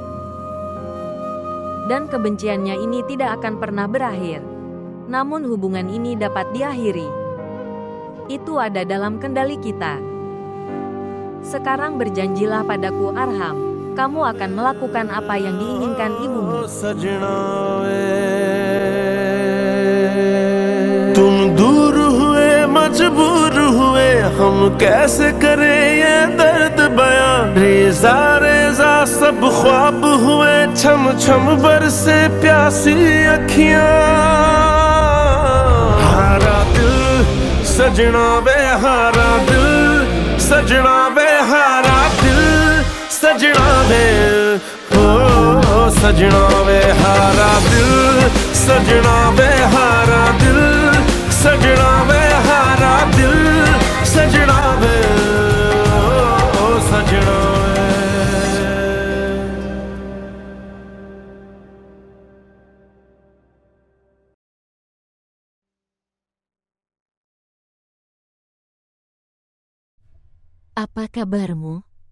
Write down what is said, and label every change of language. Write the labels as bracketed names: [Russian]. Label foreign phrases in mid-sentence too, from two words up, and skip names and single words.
[Indonesian] Dan kebenciannya ini tidak akan pernah berakhir. Namun hubungan ini dapat diakhiri. Itu ada dalam kendali kita. Sekarang berjanjilah padaku, Arham. Kamu akan melakukan apa yang diinginkan ibumu. [Hindi] सजना तुम दूर हुए मजबूर हुए हम कैसे करें ये दर्द बयां रेजा रेजा सब ख्वाब हुए छम छम बरसे प्यासी अखियां हारा दिल सजना वे हारा दिल सजना वे हारा दिल सजना वे ओ सजना वे हारा दिल सजना वे हारा दिल सजना वे हारा दिल सजना वे ओ सजना वे [Indonesian] Apa kabarmu?